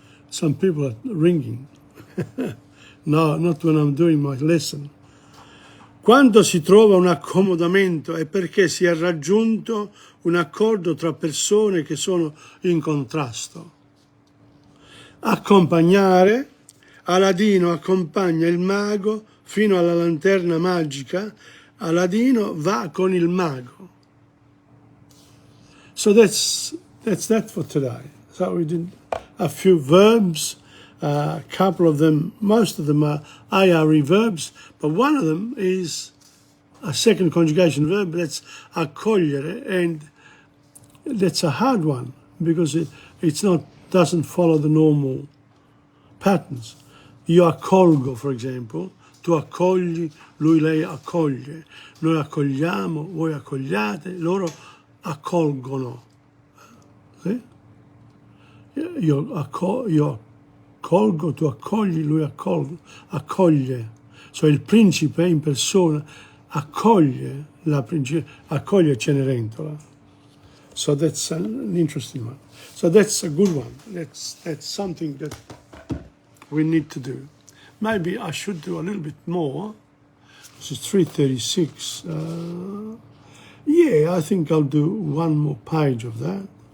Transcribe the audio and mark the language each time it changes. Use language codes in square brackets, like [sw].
[en] Some people are ringing. No, not when I'm doing my lesson. [it] Quando si trova un accomodamento è perché si è raggiunto un accordo tra persone che sono in contrasto. Accompagnare. Aladino accompagna il mago fino alla lanterna magica. Aladino va con il mago. [en] So that's that for today. So we did a few verbs. A couple of them, most of them are IRE verbs, but one of them is a second conjugation verb, that's accogliere, and that's a hard one because doesn't follow the normal patterns. [it] Io accolgo, [en] for example, [it] tu accogli, lui, lei accoglie, noi accogliamo, voi accogliate, loro accolgono. Sì? Io accolgo, tu accogli, lui accoglie. So il principe in persona accoglie accoglie Cenerentola. [en] So that's an interesting one. So that's a good one. That's something that we need to do. Maybe I should do a little bit more. This is 336. Yeah, I think I'll do one more page of that.